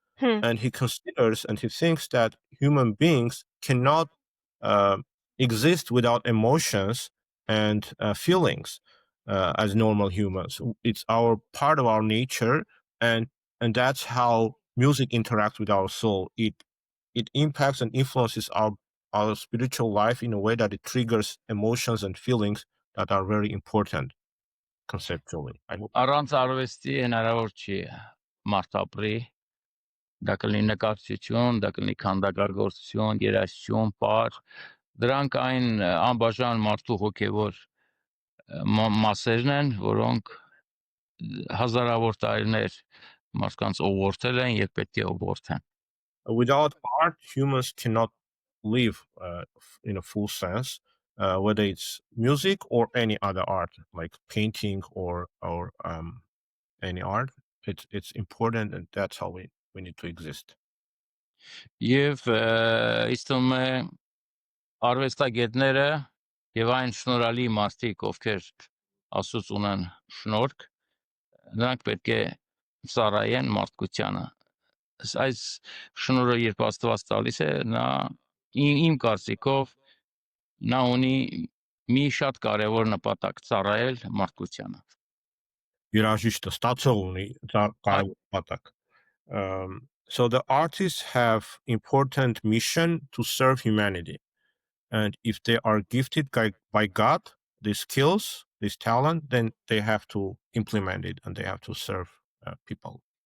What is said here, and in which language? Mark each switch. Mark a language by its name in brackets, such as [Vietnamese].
[English] And he considers and he thinks that human beings cannot exist without emotions and feelings as normal humans. It's our part of our nature, and that's how music interacts with our soul. It impacts and influences our spiritual life in a way that it triggers emotions and feelings that are very important conceptually. [Armenian] Առանց արվեստի հնարավոր չի մարդ ապրի, դա կլինի նկարչություն, դա կլինի քանդակագործություն, երաժշտություն, պար, դրանք այն անբաժան մարդու հոգևոր մասերն են, որոնք հազարավոր տարիներ մարդկանց ուղղորդել են եւ պետք է ուղղորդեն։ [English] Without art, humans cannot live in a full sense, whether it's music or any other art, like painting or any art. It's important, and that's how we need to exist. [Armenian] Եվ իստում է արվեստագետները եւ այն շնորհալի մարդիկ, ովքեր Աստծուց ունեն շնորհք, նրանք պետք է ծառայեն մարդկությանը։ Այս շնորհը երբ Աստված տալիս է, նա իմ կարծիքով նա ունի մի շատ կարևոր նպատակ՝ ծառայել մարդկությանը։ Երաժիշտը ստացող ունի կարևոր նպատակ։ [English] So the artists have important mission to serve humanity. And if they are gifted by God, these skills, this talent, then they have to implement it and they have to serve people.